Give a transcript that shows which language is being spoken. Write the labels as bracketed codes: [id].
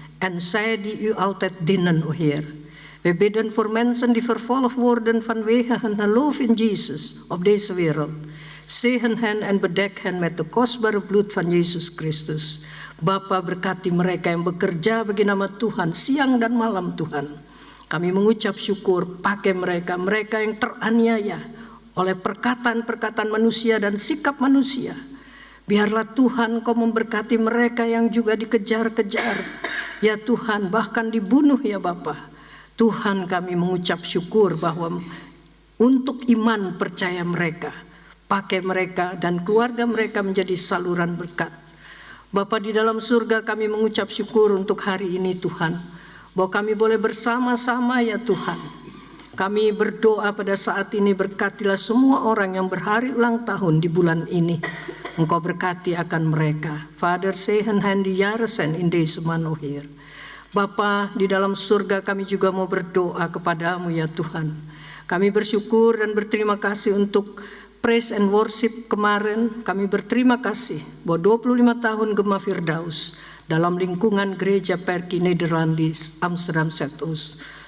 [nl] En zij die u altijd dienen, o Heer. We bidden voor mensen die vervolgd worden vanwege hun geloof in Jezus op deze wereld. Zegen hen en bedek hen met de kostbare bloed van Yesus Kristus. [id] Bapa, berkati mereka yang bekerja bagi nama Tuhan siang dan malam, Tuhan. Kami mengucap syukur, pakai mereka yang teraniaya oleh perkataan-perkataan manusia dan sikap manusia. Biarlah Tuhan Kau memberkati mereka yang juga dikejar-kejar. Ya Tuhan, bahkan dibunuh ya Bapa. Tuhan, kami mengucap syukur bahwa untuk iman percaya mereka, pakai mereka dan keluarga mereka menjadi saluran berkat. Bapa di dalam surga, kami mengucap syukur untuk hari ini Tuhan, bahwa kami boleh bersama-sama ya Tuhan. Kami berdoa pada saat ini, berkatilah semua orang yang berhari ulang tahun di bulan ini. Engkau berkati akan mereka. [nl] Vader, zegen hen die jaren zijn in deze maand, o Heer. [id] Bapa di dalam surga, kami juga mau berdoa kepadamu ya Tuhan. Kami bersyukur dan berterima kasih untuk [en] praise and worship [id] kemarin. Kami berterima kasih bahwa 25 tahun Gema Firdaus dalam lingkungan gereja Perki Nederlandis Amsterdam Zuidoost.